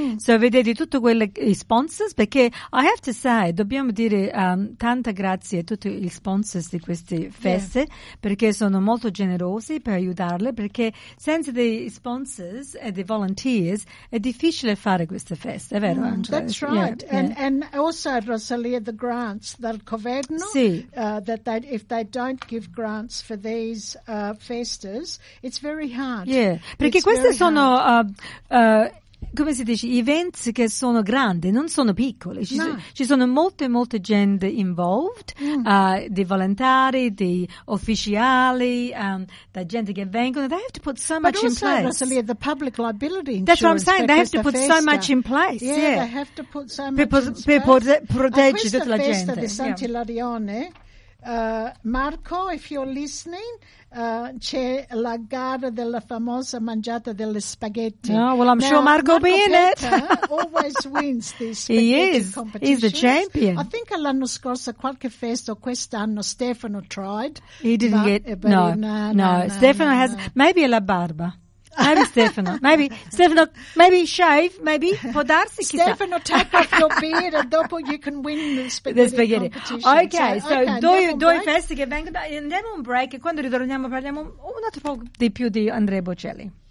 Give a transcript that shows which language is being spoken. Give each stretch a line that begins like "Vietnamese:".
Italian: So vedete tutti quei sponsors, perché
English: I have to say,
Italian: dobbiamo dire tanta grazie a tutti gli sponsors di queste feste, perché sono molto generosi per aiutarle, perché senza dei sponsors e dei volunteers è difficile fare queste feste, è vero Angela?
English: That's right. Yeah, and also, Rosalia, the grants
Italian: dal governo, sì.
English: If they don't give grants for these festas, it's very hard.
Italian: Yeah, perché queste sono come si dice, events che sono grandi, non sono piccoli. Ci sono molte molte gente involved, di volontari, di ufficiali, da gente che vengono.
English: They have to put so much in place. But also, the public liability insurance. That's what I'm saying. They have to put so much in place. Yeah, they have to put so much in place.
Italian: Per proteggere tutta la gente. Questa festa di Sant'Ilarione. Marco,
English: if you're listening,
Italian: c'è la gara della famosa mangiata delle spaghetti.
English: No, well, I'm now, sure Marco be in it. Always wins these spaghetti competitions. He is. He's a champion. I think
Italian: l'anno scorso, qualche festa, quest'anno, Stefano tried.
English: He didn't get... No, Stefano has... Maybe
Italian: la barba.
English: Maybe Stefano, shave, maybe,
Italian: può darsi, chissà.
English: Stefano, take off your beard and dopo you can win the spaghetti competition.
Italian: Okay, due feste che vengono, andiamo un break e quando ritorniamo parliamo un altro po' di più di Andrea Bocelli.